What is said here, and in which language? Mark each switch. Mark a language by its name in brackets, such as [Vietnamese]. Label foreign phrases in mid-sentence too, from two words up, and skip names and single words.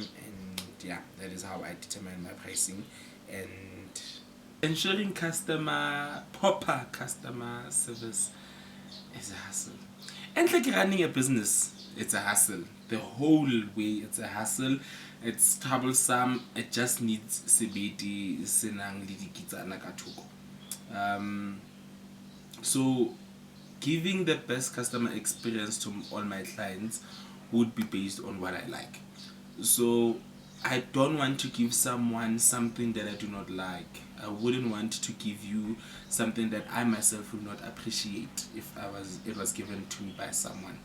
[English] And yeah, that is how I determine my pricing. And ensuring proper customer service is a hassle. And like running a business, it's a hassle. The whole way, it's a hassle. It's troublesome. It just needs [Tswana] sebeti senang le dikitsana ka thoko. [English] So giving the best customer experience to all my clients would be based on what I like. So I don't want to give someone something that I do not like. I wouldn't want to give you something that I myself would not appreciate if it was given to me by someone.